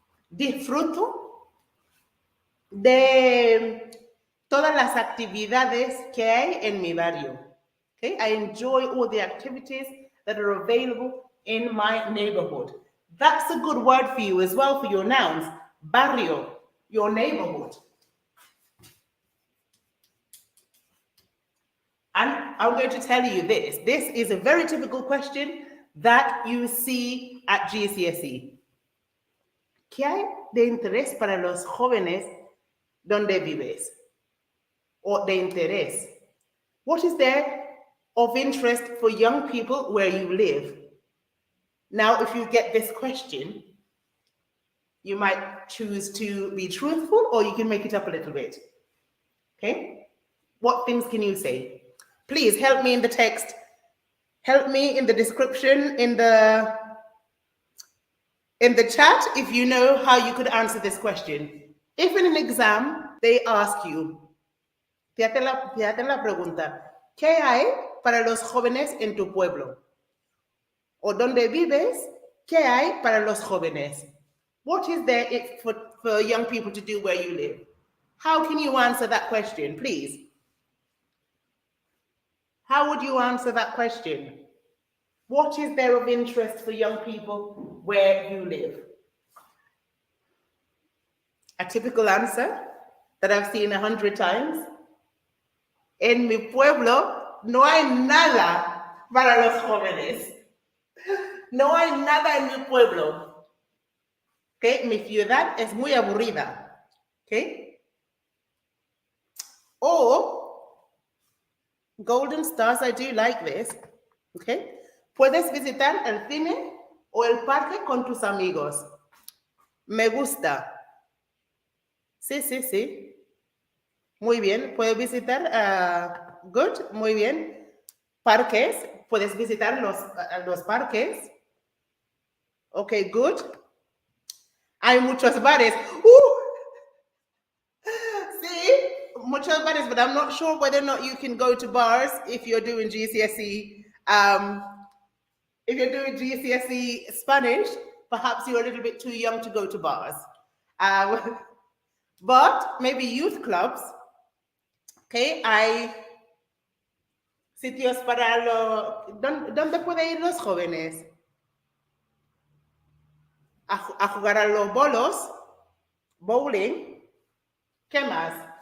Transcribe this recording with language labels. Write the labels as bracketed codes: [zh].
[es] Disfruto de todas las actividades que hay en mi barrio. [en] Okay? I enjoy all the activities that are available in my neighborhood. That's a good word for you as well for your nouns. Barrio, your neighborhood. And I'm going to tell you this. This is a very typical question that you see at GCSE. [es] ¿Qué hay de interés para los jóvenes donde vives? [en] Or [es] de interés. [en] What is there of interest for young people where you live? Now, if you get this question, you might choose to be truthful, or you can make it up a little bit. Okay? What things can you say? Please help me in the text. Help me in the description, in the chat, if you know how you could answer this question. If in an exam they ask you, [es] te hacen la pregunta, ¿qué hay para los jóvenes en tu pueblo? O ¿dónde vives? ¿Qué hay para los jóvenes? [en] What is there for young people to do where you live? How can you answer that question, please? How would you answer that question? What is there of interest for young people where you live? A typical answer that I've seen 100 times. [es] En mi pueblo no hay nada para los jóvenes. No hay nada en mi pueblo. Okay? Mi ciudad es muy aburrida. [en] Okay? Or, golden stars, I do like this. Okay? [es] Puedes visitar el cine o el parque con tus amigos. Me gusta. Sí, sí, sí. Muy bien. Puedes visitar, [en] good, [es] muy bien. Parques. Puedes visitar los parques. [en] Okay, good. [es] Hay muchos bares. [en] See? [es] Muchos bares, [en] but I'm not sure whether or not you can go to bars if you're doing GCSE. If you're doing GCSE Spanish, perhaps you're a little bit too young to go to bars. But maybe youth clubs. Okay, [es] hay sitios para ¿Dónde pueden ir los jóvenes? A jugar a los bolos, [en] bowling. [es] ¿Qué más?